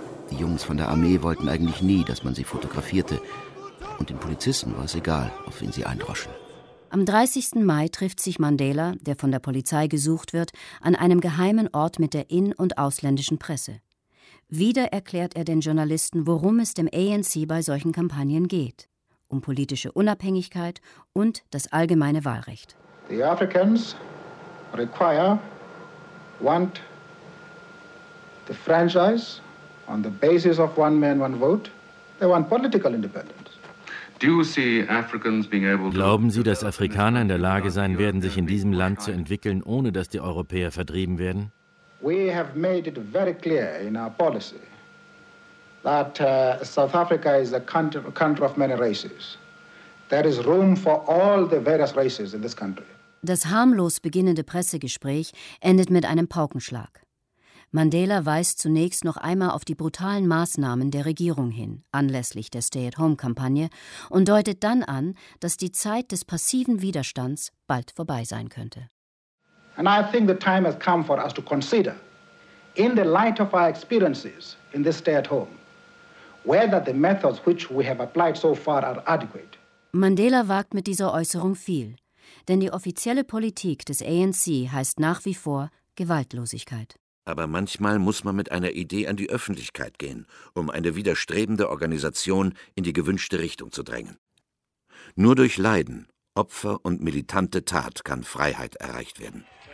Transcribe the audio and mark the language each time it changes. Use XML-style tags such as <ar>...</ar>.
<de>Die Jungs von der Armee wollten eigentlich nie, dass man sie fotografierte. Und den Polizisten war es egal, auf wen sie eindroschen. Am 30. Mai trifft sich Mandela, der von der Polizei gesucht wird, an einem geheimen Ort mit der in- und ausländischen Presse. Wieder erklärt er den Journalisten, worum es dem ANC bei solchen Kampagnen geht. Um politische Unabhängigkeit und das allgemeine Wahlrecht.</de> <en>The Africans require, want the franchise on the basis of one man, one vote. They want political independence. Do you see Africans being able to...</en> <de>Glauben Sie, dass Afrikaner in der Lage sein werden, sich in diesem Land zu entwickeln, ohne dass die Europäer vertrieben werden?</de> <en>We have made it very clear in our policy that South Africa is a country of many races. There is room for all the various races in this country.</en> <de>Das harmlos beginnende Pressegespräch endet mit einem Paukenschlag. Mandela weist zunächst noch einmal auf die brutalen Maßnahmen der Regierung hin, anlässlich der Stay-at-Home-Kampagne, und deutet dann an, dass die Zeit des passiven Widerstands bald vorbei sein könnte.</de> <en>And I think the time has come for us to consider, in the light of our experiences in this stay-at-home, whether the methods which we have applied so far are adequate.</en> <de>Mandela wagt mit dieser Äußerung viel. Denn die offizielle Politik des ANC heißt nach wie vor Gewaltlosigkeit. Aber manchmal muss man mit einer Idee an die Öffentlichkeit gehen, um eine widerstrebende Organisation in die gewünschte Richtung zu drängen. Nur durch Leiden, Opfer und militante Tat kann Freiheit erreicht werden.</de>